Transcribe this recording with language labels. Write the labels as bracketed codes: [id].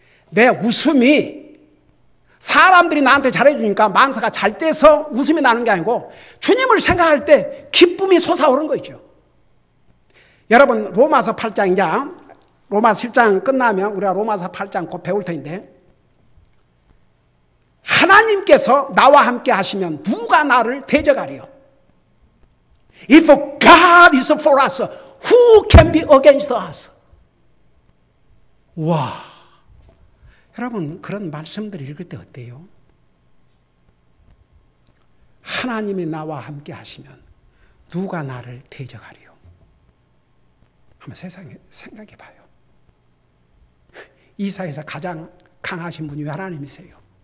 [ko] 내 웃음이 사람들이 나한테 잘해주니까 만사가 잘 돼서 웃음이 나는 게 아니고 주님을 생각할 때 기쁨이 솟아오르는 거죠. 여러분, 로마서 8장, 이제 로마서 7장 끝나면 우리가 로마서 8장 곧 배울 텐데, 하나님께서 나와 함께 하시면 누가 나를 대적하리요? [en] If God is for us, who can be against us? [ko] 와, 여러분, 그런 말씀들을 읽을 때 어때요? 하나님이 나와 함께 하시면 누가 나를 대적하리요? 한번 세상에 생각해 봐요. 이 사회에서 가장 강하신 분이 하나님이세요.